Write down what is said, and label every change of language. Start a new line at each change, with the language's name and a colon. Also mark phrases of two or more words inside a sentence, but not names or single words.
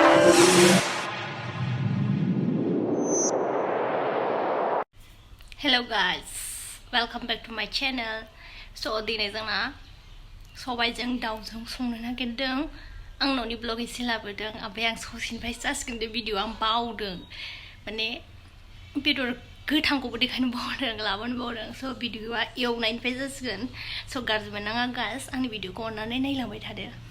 English: Hello guys, welcome back to my channel.
Bodo: So दिनै जोंना सबायजों दाउजों संनो नागिरदों. आं न'नि ब्लग एसे लाबोदों ओमफ्राय आं ससेनिफ्राय जासिगोन बे भिडिअ आं बावदों माने बेदर गोथांखौबो देखायनो बावदों लाबोनो बावदों. स' भिडिअआ एवनायनिफ्राय जासिगोन. स' गाज्रि मोननाङा गाइस, आंनि भिडिअखौ अननानै नायलांबाय थादो.